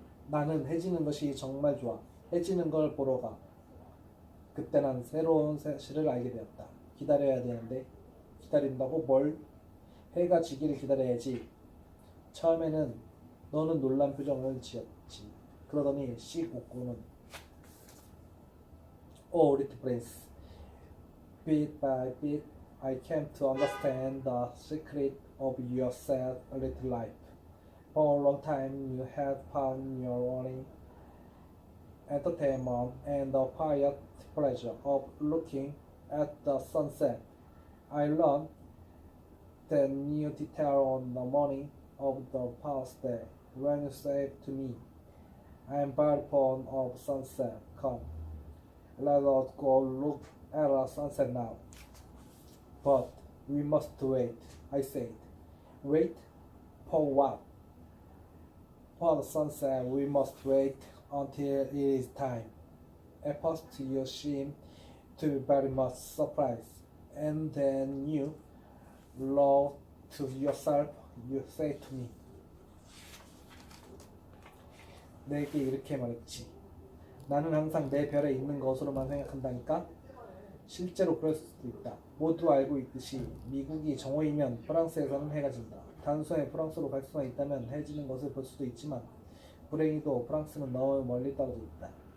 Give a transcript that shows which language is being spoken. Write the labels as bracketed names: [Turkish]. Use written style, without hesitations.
[Korean] 나는 해지는 것이 정말 좋아. 해지는 걸 보러 가. 그때 난 새로운 사실을 알게 되었다. 기다려야 되는데, 기다린다고 뭘? 해가 지기를 기다려야지. 처음에는 너는 놀란 표정을 지었지. 그러더니 씩 웃고는 [English] Oh, little prince, bit by bit I came to understand the secret of your sad little life. For a long time you had found your only entertainment and the quiet pleasure of looking at the sunset. I learned the new detail on the morning of the past day when you said to me, I am very fond of sunset. Come, let us go look at the sunset now. But we must wait, I said. Wait? For what? For the sunset we must wait until it is time. At first you seemed to be very much surprised, and then you, laughed to yourself, you said to me. [Korean] 내게 이렇게 말했지. 나는 항상 내 별에 있는 것으로만 생각한다니까? 실제로 그럴 수도 있다. 모두 알고 있듯이 미국이 정오이면 프랑스에서는 해가 진다. 단숨에 프랑스로 갈 수만 있다면 해지는 것을 볼 수도 있지만 불행히도 프랑스는 너무 멀리 떨어져 있다.